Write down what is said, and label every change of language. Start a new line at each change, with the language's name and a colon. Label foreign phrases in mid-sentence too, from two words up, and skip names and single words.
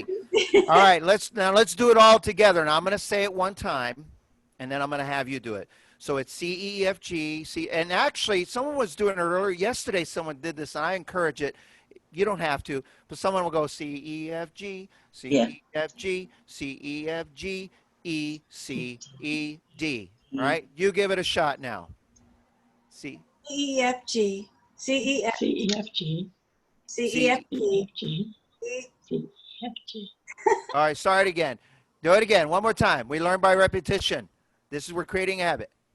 English: All right. Let's do it all together. Now I'm going to say it one time, and then I'm going to have you do it. So it's C, E, F, G, C. And actually, someone was doing it earlier. Yesterday, someone did this, and I encourage it. You don't have to, but someone will go C, E, F, G, C, Yeah. E, F, G, C, E, F, G, E, C, E, D. All right? You give it a shot now. C. CEFG, CEF, CEFG, CEFG, CEFG. All right, start again. Do it again. One more time. We learn by repetition. This is we're creating a habit.